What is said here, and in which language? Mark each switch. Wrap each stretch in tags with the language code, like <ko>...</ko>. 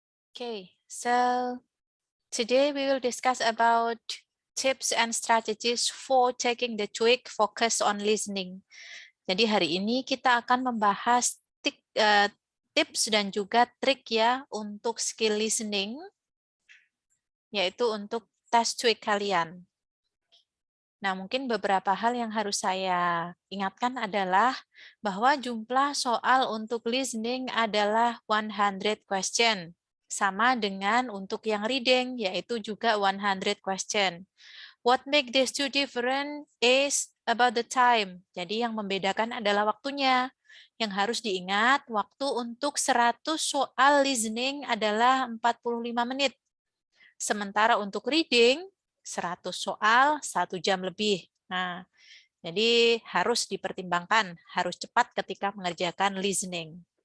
<en>Okay, so today we will discuss about tips and strategies for taking the TOEIC focus on listening.</en> <id>Jadi hari ini kita akan membahas tips dan juga trik ya untuk skill listening, yaitu untuk tes TOEIC kalian. Nah, mungkin beberapa hal yang harus saya ingatkan adalah bahwa jumlah soal untuk listening adalah 100 question. Sama dengan untuk yang reading, yaitu juga 100 question.</id> <en>What make these two different is about the time.</en> <id>Jadi yang membedakan adalah waktunya. Yang harus diingat, waktu untuk 100 soal listening adalah 45 menit. Sementara untuk reading, 100 soal 1 jam lebih. Nah, jadi harus dipertimbangkan, harus cepat ketika mengerjakan listening.</id>